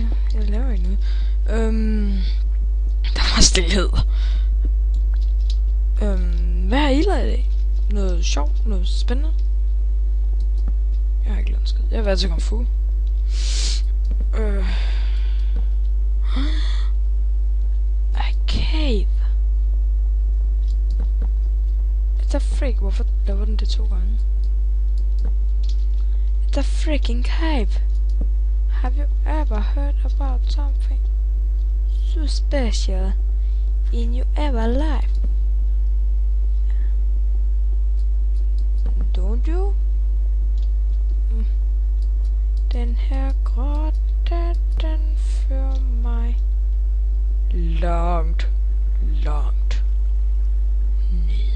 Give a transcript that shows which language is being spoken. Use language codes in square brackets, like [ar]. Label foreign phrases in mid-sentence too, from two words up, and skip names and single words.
[da] Jeg laver ikke noget. Der var stillhed. Hvad har I lavet i dag? Noget sjovt? Noget spændende? Jeg har ikke lavet en skid. Jeg har været til Kung Fu. [en] A cave. It's a freak. [da] Hvorfor laver den det 2 gange? [en] It's a freaking cave. Have you ever heard about something so special in your ever life? Don't you? [da] Den her grotte, den fører mig langt ned.